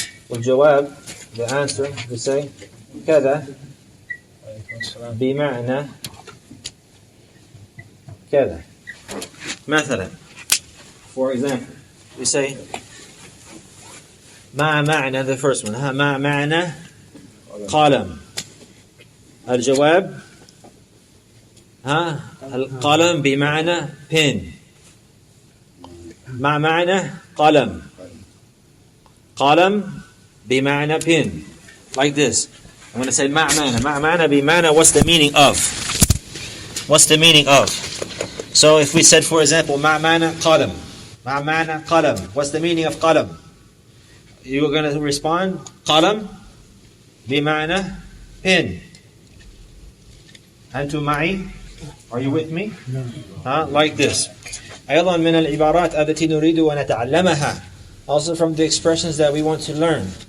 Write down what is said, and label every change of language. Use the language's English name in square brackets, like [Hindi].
[Arabic] والجواب, [English] the answer, we say [Arabic] كذا بمعنى كذا. مثلا, [English] for example, we say [Arabic] ما معنى, [English] the first one, [Arabic] ما معنى قلم. الجواب القلم بمعنى pen. ما معنى قلم. قلم بمعنى pen. [English] Like this. I'm going to say [Arabic] ما معنى بمعنى, [English] what's the meaning of? What's the meaning of? So if we said, for example, [Arabic] ما معنى قلم. ما معنى قلم. [English] What's the meaning of قلم? You're going to respond [Arabic] قلم بمعنى [English] pen. [Arabic] أنتم معي? [English] Are you with me? Like this. [Arabic] أيضا من العبارات التي نريد أن نتعلمها. [English] Also from the expressions that we want to learn.